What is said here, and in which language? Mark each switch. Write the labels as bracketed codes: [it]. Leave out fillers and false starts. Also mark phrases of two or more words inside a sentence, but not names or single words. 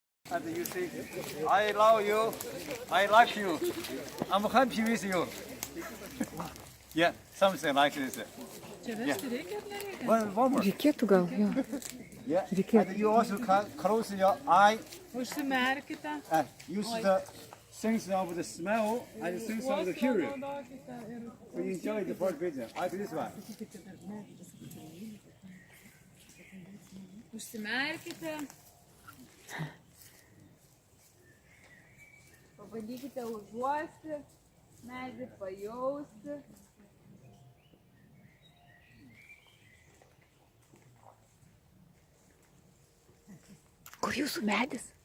[en] and you say, I love you, I like you, I'm happy with you. Yeah, something like this. Yeah. One more. [lt] Reikėtų gal, jo. [en] Yeah. And you also can close your eye [lt] Užsimerkite. [en] and use the sense of the smell and the sense of the hearing. So enjoy the first vision. Like this one. [lt] Užsimerkite. Pabandykite užuosti, medį pajausti. Kur jūsų medis?